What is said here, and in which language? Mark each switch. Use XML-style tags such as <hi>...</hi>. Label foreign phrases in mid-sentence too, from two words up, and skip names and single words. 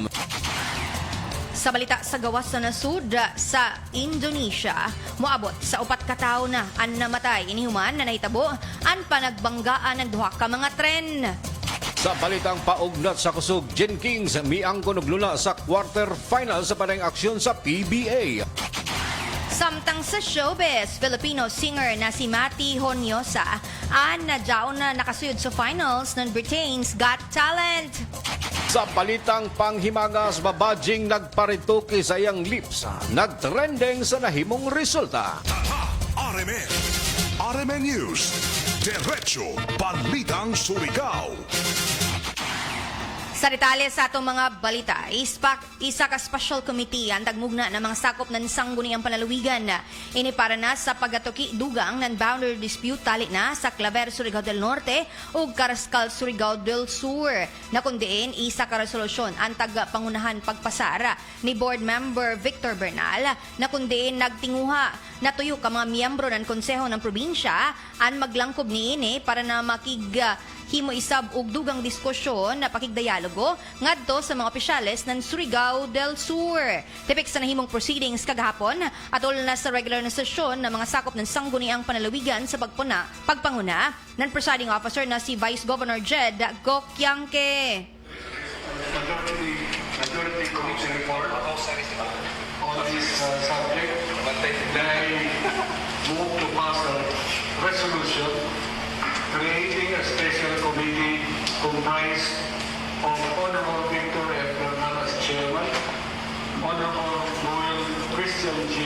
<ceb>Sa balita sa gawas sa nasud sa Indonesia, moabot sa 4 ka tawo na ang namatay inihuman na nahitabo ang panagbanggaan ng duha ka mga tren. Sa balitang paugnat sa kusog, Jen Kings miangkon og luna sa quarterfinal sa panayng aksyon sa PBA. Samtang sa showbiz, Filipino singer na si Mati Honyosa nadyaon na nakasuyod sa finals ng Britain's Got Talent. Sa balitang panghimangas, babadjing nagparituki sa iyang lips. Nagtrending sa nahimong resulta. Tatak, RMN. RMN News. Diretso Balitang Surigao. Sa detalye sa atong mga balita, isa ka</ceb> <en>special committee</en> <ceb>ang tagmugna ng mga sakop ng sangguniang panalawigan. Ini para na sa pagatuki dugang ng</ceb> <en>boundary dispute</en> <ceb>tali na sa Claver, Surigao del Norte ug Carrascal, Surigao del Sur. Na kundiin, isa ka resolusyon ang tagapangunahan pagpasara ni</ceb> <en>board member</en> <ceb>Victor Bernal na kundiin nagtinguha na tuyo ka mga miyembro ng konseho ng probinsya ang maglangkob niini para na himo isab og dugang diskusyon na pakigdialogo ngadto sa mga opisyales ng Surigao del Sur. Tipik sa nahimong proceedings kagahapon atol na sa regular na sesyon ng mga sakop ng sangguniang panalawigan sa pagpanguna ng</ceb> <en>presiding officer</en> <ceb>na si Vice Governor Jed Gokyangke.</ceb> <en>Majority Commission report on this subject. They move to pass a resolution creating a special committee comprised of Honorable Victor F. Bernal as chairman, Honorable Noel Christian G.</en>